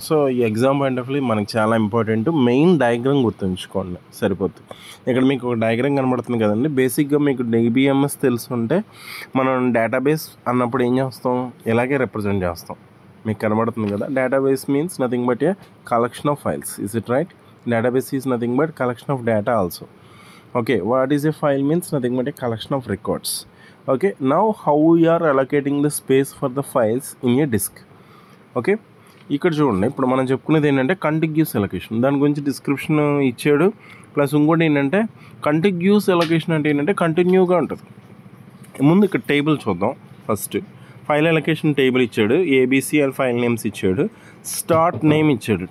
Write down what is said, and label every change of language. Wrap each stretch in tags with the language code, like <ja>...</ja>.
<te>So ఈ exam point of view మనకి చాలా ఇంపార్టెంట్. మెయిన్ డయాగ్రామ్ గుర్తుంచుకోండి సరిపోతుంది. ఇక్కడ మీకు ఒక డయాగ్రామ్ కనబడుతుంది కదండి. బేసిక్గా మీకు DBMS తెలుసుంటే మనం డేటాబేస్ అన్నప్పుడు ఏం చేస్తాం, ఇలాగే రిప్రజెంట్ చేస్తాం. మీకు కనబడుతుంది కదా,</te> <en>Database means nothing but a collection of files. Is it right? Database is nothing but collection of data also. Okay, what is a file means nothing but a collection of records. Okay, now how we are allocating the space for the files in a disk.</en> <te>Okay, ఇక్కడ చూడండి, ఇప్పుడు మనం చెప్పుకునేది ఏంటంటే contiguous allocation. దాని గురించి description ఇచ్చాడు. Plus ఇంకోటి ఏంటంటే కంటిగ్యూస్ అలొకేషన్ అంటే ఏంటంటే కంటిన్యూగా ఉంటుంది. ముందు ఇక్కడ టేబుల్ చూద్దాం. ఫస్ట్ ఫైల్ అలొకేషన్ టేబుల్ ఇచ్చాడు, ABC అండ్ ఫైల్ నేమ్స్ ఇచ్చాడు, స్టార్ట్ నేమ్ ఇచ్చాడు.</te>